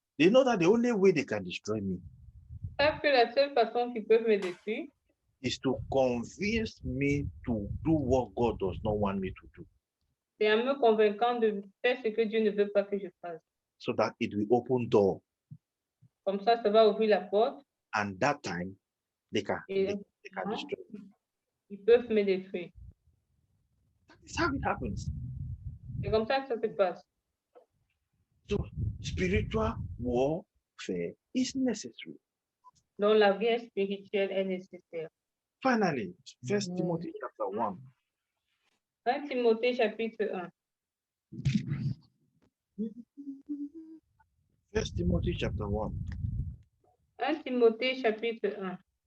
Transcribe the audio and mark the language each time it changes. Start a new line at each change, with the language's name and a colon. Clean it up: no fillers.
English: They know that the only way they can destroy me
French: Ils savent que la seule façon qu'ils peuvent me détruire,
English: is to convince me to do what God does not want me to do,
French: c'est en me convaincant de faire ce que Dieu ne veut pas que je fasse.
English: so that it will open door.
French: Comme ça va ouvrir la porte
English: And that time, they can
French: et
English: destroy me.
French: ils peuvent me détruire.
English: That is how it happens.
French: C'est comme ça que ça se passe.
English: So spiritual warfare is necessary.
French: Donc, la guerre spirituelle est nécessaire.
English: Finally, 1 Timothy chapter 1.
French: 1 Timothée chapitre 1.
English: 1 Timothy chapter 1.
French: 1 Timothée chapitre 1.